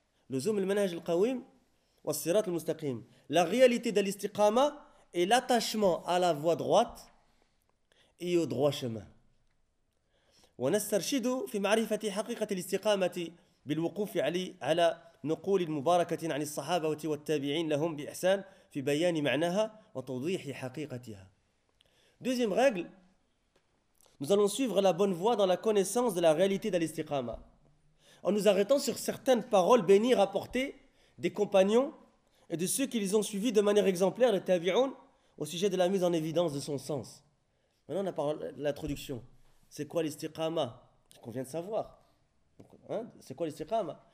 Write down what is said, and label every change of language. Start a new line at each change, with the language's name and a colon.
Arabic: لزوم المنهج القويم والصراط المستقيم.
French: La réalité de l'istiqama est l'attachement à la voie droite et au droit chemin.
Arabic: ونسترشد في معرفة حقيقة الاستقامة بالوقوف على نقول المباركة عن الصحابة والتابعين لهم بإحسان في بيان معناها وتوضيح حقيقتها.
French: Deuxième règle. Nous allons suivre la bonne voie dans la connaissance de la réalité de l'istiqama, en nous arrêtant sur certaines paroles bénies rapportées des compagnons et de ceux qui les ont suivis de manière exemplaire, les tabi'oun, au sujet de la mise en évidence de son sens. Maintenant, la parole, l'introduction. C'est quoi l'istiqama? C'est qu'on vient de savoir. Hein? C'est quoi l'istiqama?